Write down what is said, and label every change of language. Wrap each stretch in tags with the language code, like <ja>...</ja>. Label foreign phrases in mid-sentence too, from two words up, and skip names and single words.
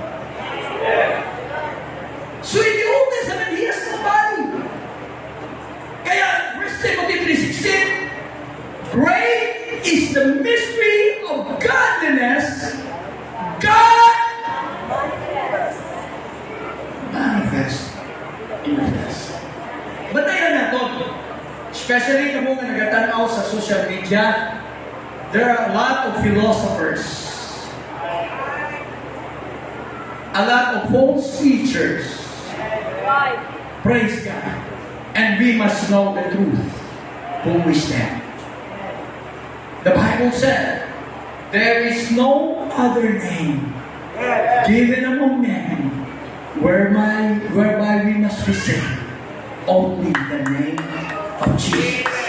<en>So in the Old Testament, He has no body. Kaya, 1 Timothy 3:16, great is the mystery of godliness. God manifest in the flesh.</en> <tl>Batayan na to.</tl> <en>Especially</en> <hil>kamo nga nagatanaw sa</hil> <en>social media, there are a lot of philosophers, a lot of false teachers. Praise God. And we must know the truth whom we stand. The Bible said, there is no other name given among men whereby we must be saved, only the name of Jesus.</en>